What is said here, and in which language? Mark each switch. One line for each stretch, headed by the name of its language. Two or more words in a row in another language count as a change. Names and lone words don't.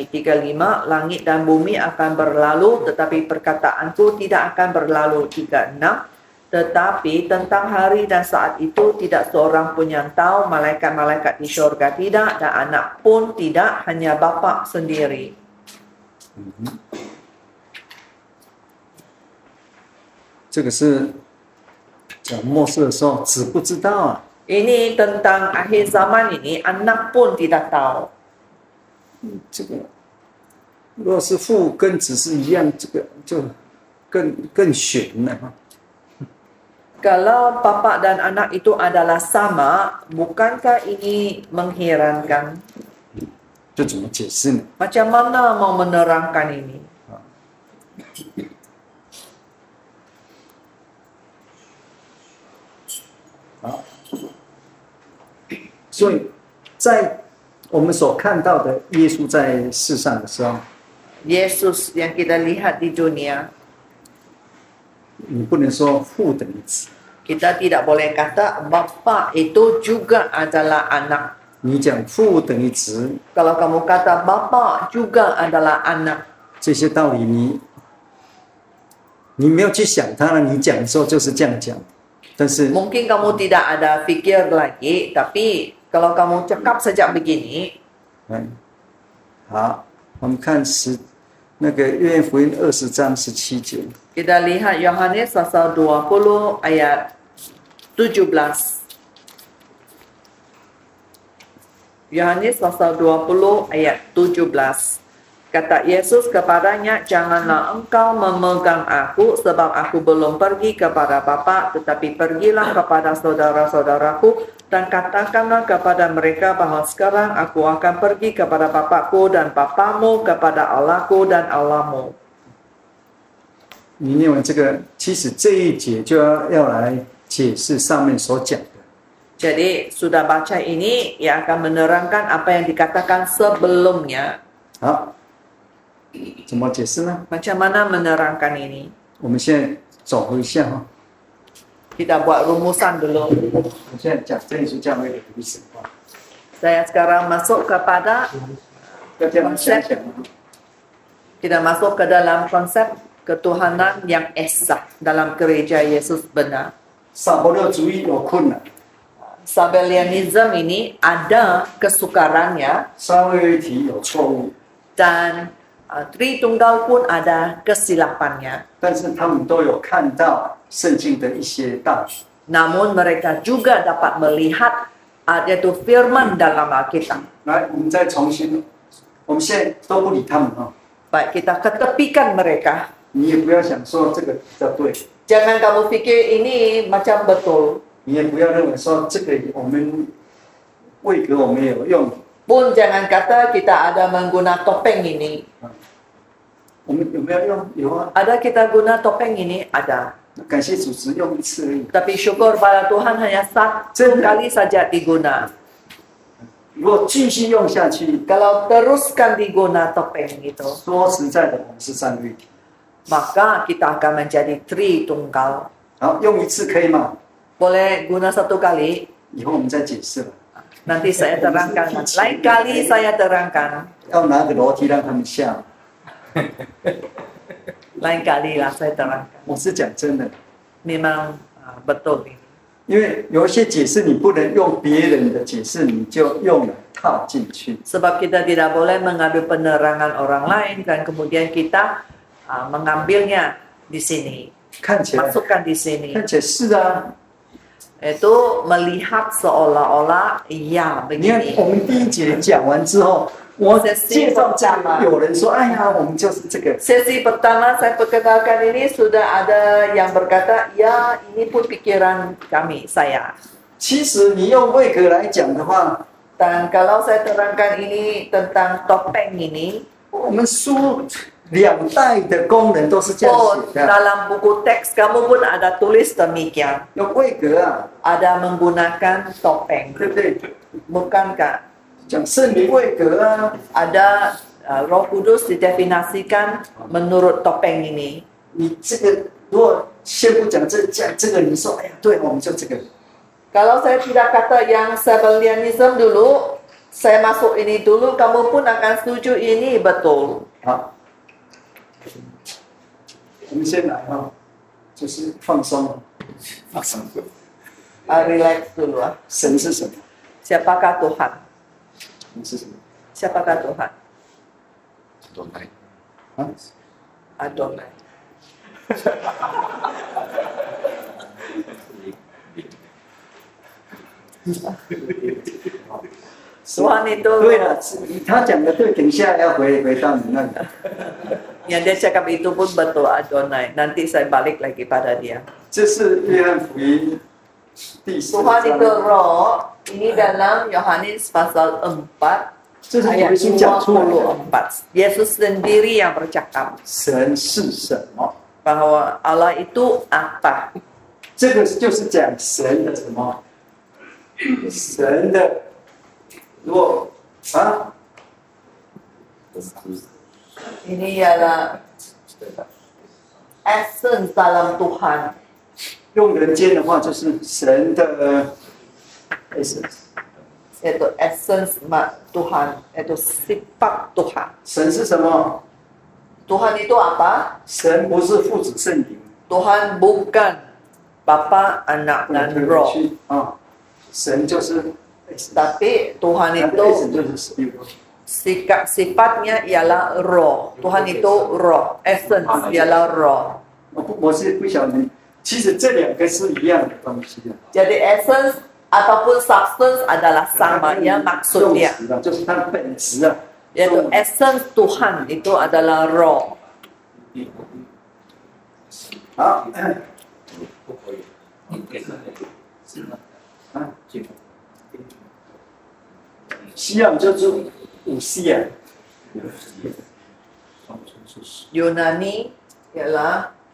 Malay: 35. Langit dan bumi akan berlalu, tetapi perkataanku tidak akan berlalu. 36. Tetapi tentang hari dan saat itu tidak seorang pun yang tahu, malaikat-malaikat di syurga tidak, dan anak pun tidak, hanya Bapa sendiri.
Chinese: 这个是讲末世的时候，子不知道啊。
Malay: Ini tentang akhir zaman ini, anak pun tidak tahu.
Chinese: 这个如果是父跟子是一样，这个就更悬了哈。
Malay: Kalau bapa dan anak itu adalah sama, bukankah ini mengherankan?
Chinese: 这怎么解释呢？
Malay: Macam mana mau menerangkan ini?
Chinese: 好，所以在我们所看到的耶稣在世上的时候，
Malay: Yesus yang kita lihat di dunia,
Chinese: 你不能说父等于子，
Malay: kita tidak boleh kata bapa itu juga adalah anak.
Chinese: 你讲父等于子，
Malay: Kalau kamu kata bapa juga adalah anak,
Chinese: 这些道理你没有去想它了，你讲的时候就是这样讲，但是
Malay: mungkin kamu tidak ada fikir lagi, tapi kalau kamu cakap sejak begini,
Chinese: 好，我们看那个约翰福音20章17节。
Malay: kita lihat Yohanes pasal 20 ayat 17. Yohanes pasal 20 ayat 17. Kata Yesus kepadanya, janganlah engkau memegang aku, sebab aku belum pergi kepada Bapa, tetapi pergilah kepada saudara-saudaraku dan katakanlah kepada mereka bahwa sekarang aku akan pergi kepada Bapakku dan Bapamu, kepada Allahku dan Allahmu.
Chinese: 你念完这个，其实这一节就要来解释上面所讲的。
Malay: Jadi sudah baca ini, ia akan menerangkan apa yang dikatakan sebelumnya.
Chinese: 好，怎么解释呢？
Malay: Macam mana menerangkan ini?
Chinese: 我们现在走回一下哈。
Malay: Kita buat rumusan dulu.
Chinese: 我现在讲真耶稣教会的历史化，
Malay: Saya sekarang masuk kepada
Chinese: 要这样想想啊。
Malay: kita masuk ke dalam konsep ketuhanan yang esa dalam gereja Yesus benar.
Chinese: 撒伯勒主义有困难，
Malay: Sabellianism ini ada kesukarannya
Chinese: 三位一体有错误，
Malay: dan Tritunggal pun ada kesilapannya.
Chinese: 但是他们都有看到圣经的一些道理。
Malay: Namun mereka juga dapat melihat yaitu firman dalam Alkitab.
Chinese: 来，我们再重新，我们现在都不理他们啊，
Malay: Baik, kita ketepikan mereka.
Chinese: 你也不要想说这个比较对，
Malay: Jangan kamu fikir ini macam betul.
Chinese: 你也不要认为说这个我们位格我们也有用，
Malay: Pun jangan kata kita ada mengguna topeng ini.
Chinese: 我们有没有用？有啊，
Malay: Ada kita guna topeng ini? Ada.
Chinese: 感谢主只用一次而已。
Malay: Tapi syukur pada Tuhan hanya satu kali saja diguna.
Chinese: 如果继续用下去，
Malay: Kalau teruskan diguna topeng itu,
Chinese: 说实在的，我们是三位一体。
Malay: maka kita akan menjadi Tritunggal.
Chinese: 好，用一次可以吗？
Malay: Boleh guna satu kali,
Chinese: 以后我们再解释了。
Malay: nanti saya terangkan. Lain kali saya terangkan.
Chinese: 要拿个楼梯让他们下。
Malay: Lain kali lah saya terangkan.
Chinese: 我是讲真的，
Malay: Memang betul ini.
Chinese: 因为有一些解释你不能用别人的解释，你就用了套进去。
Malay: Sebab kita tidak boleh mengambil penerangan orang lain dan kemudian kita mengambilnya di sini,
Chinese: 看起来，
Malay: masukkan di sini.
Chinese: 看起来是啊。
Malay: Itu melihat seolah-olah iya
Chinese: 你看
Malay: begini.
Chinese: 我们第一节讲完之后，我介绍这个，有人说：“哎呀，我们就是这个。”
Malay: Sesi pertama saya perkenalkan ini sudah ada yang berkata, ya ini pun pikiran kami, saya.
Chinese: 其实你用位格来讲的话，
Malay: Dan kalau saya terangkan ini tentang topeng ini,
Chinese: 我们书两代的工人都是这样 oh 写的，
Malay: dalam buku teks kamu pun ada tulis demikian.
Chinese: 用位格啊，
Malay: Ada menggunakan topeng,
Chinese: 对不对？
Malay: bukankah?
Chinese: 讲圣灵位格啊，
Malay: Ada Roh Kudus didefinisikan menurut topeng ini.
Chinese: 你这个如果先不讲讲这个，你说哎呀，对，我们就这个。
Malay: Kalau saya tidak kata yang Sabellianism dulu, saya masuk ini dulu, kamu pun akan setuju ini betul.
Chinese: 好，我们先来哈，就是放松，放松。
Malay: Relax dulu ah.
Chinese: 神是什么？
Malay: Siapakah Tuhan?
Chinese: 神是什么？
Malay: Siapakah Tuhan?
Chinese: 都来，啊？
Malay: Adonai. Tuhan itu
Chinese: 对了，他讲的对，等一下要回到你那里。
Malay: yang dia cakap itu pun betul Adonai. Nanti saya balik lagi pada dia.
Chinese: 这是约翰福音第4
Malay: Tuhan itu
Chinese: 章，
Malay: roh. Ini dalam Yohanes pasal 4
Chinese: 这是耶
Malay: ayat
Chinese: 稣讲出来的。
Malay: 24. Yesus sendiri yang bercakap
Chinese: 神是什么？
Malay: bahwa Allah itu apa.
Chinese: 这个就是讲神的什么？神的，如果啊，
Malay: Ini ialah essence dalam Tuhan.
Chinese: 用人间的话就是神的 essence。
Malay: Yaitu essence Tuhan, yaitu sifat Tuhan.
Chinese: 神是什么？
Malay: Tuhan itu apa?
Chinese: 神不是父子圣灵，
Malay: Tuhan bukan Bapa, Anak, dan Roh.
Chinese: 啊，神就是 essence，
Malay: Tapi Tuhan
Chinese: 那个
Malay: itu
Chinese: essence 就是 spirit。
Malay: sifatnya ialah roh. Tuhan itu roh. Essence ialah roh.
Chinese: 我是不晓得，其实这两个是一样的东西的。
Malay: Jadi essence ataupun substance adalah sama ya
Chinese: 用
Malay: maksudnya.
Chinese: 词啊，就是它的本质啊。
Malay: Yaitu essence Tuhan itu adalah roh.
Chinese: 好，不可以，你给他是吗？啊，这个西洋就是五西啊，
Malay: Yunani ialah